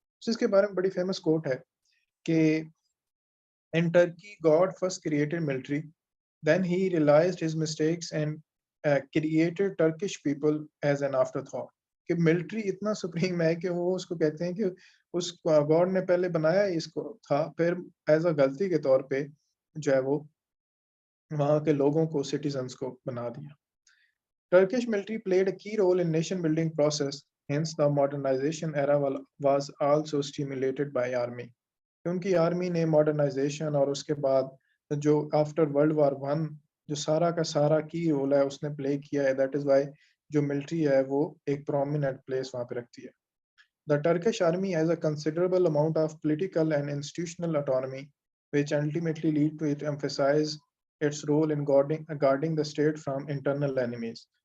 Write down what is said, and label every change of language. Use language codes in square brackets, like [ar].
[hi] तो इसके बारे में बड़ी फेमस कोट है कि [en] In Turkey God first created military, then he realized his mistakes and created Turkish people as an afterthought। [hi] कि मिलिट्री इतना सुप्रीम है कि वो उसको कहते हैं कि उस गॉड ने पहले बनाया इसको था, फिर एज अ गलती के तौर पे जो है वो वहाँ के लोगों को, सिटीजन्स को बना दिया। [en] Turkish military played a key role in nation building process, hence the modernization era was also stimulated by army। [hi] क्योंकि आर्मी ने मॉडर्नाइजेशन और उसके बाद जो आफ्टर वर्ल्ड वार वन जो सारा का सारा की रोल है उसने प्ले किया है, [en] that is why [hi] जो मिलिट्री है वो एक प्रोमिनेंट प्लेस वहाँ पे रखती है। [en] The Turkish army has a considerable amount of political and institutional autonomy which ultimately lead to it emphasize its role in guarding the state from internal enemies।